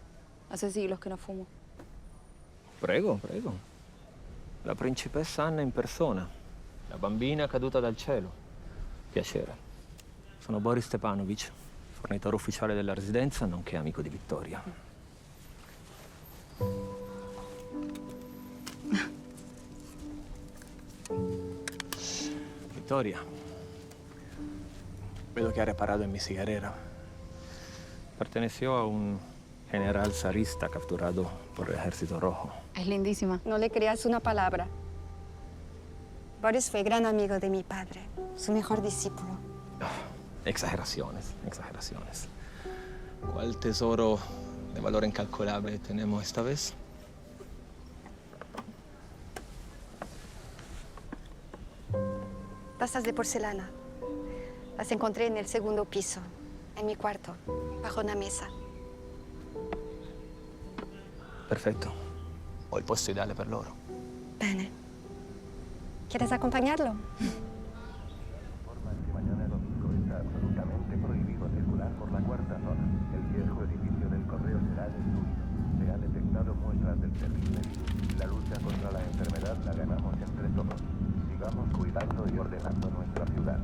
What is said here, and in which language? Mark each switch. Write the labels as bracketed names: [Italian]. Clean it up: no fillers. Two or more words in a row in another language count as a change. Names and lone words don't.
[Spanish] Hace siglos que no fumo. [Italian] Prego, prego. La principessa Anna in persona. La bambina caduta dal cielo. Piacere. Sono Boris Stepanovic, fornitore ufficiale della residenza, nonché amico di Vittoria. [Spanish] Vittoria, [Italian] vedo che [Spanish] ha reparado en mi cigarrera. Perteneció a un general zarista capturado por el Ejército Rojo. Es lindísima. No le creas una palabra. Boris fue gran amigo de mi padre, su mejor discípulo. Exageraciones, exageraciones. ¿Cuál tesoro de valor incalculable tenemos esta vez? Tazas de porcelana. Las encontré en el segundo piso, en mi cuarto, bajo una mesa. [Italian] Perfetto. Ho il posto ideale per loro. Bene. [Spanish] ¿Quieres acompañarlo? Absolutamente prohibido circular por la cuarta zona. El viejo edificio del correo será destruido. Se han detectado muestras del terrible virus. La lucha contra la enfermedad la ganamos entre todos. Sigamos cuidando y ordenando nuestra ciudad.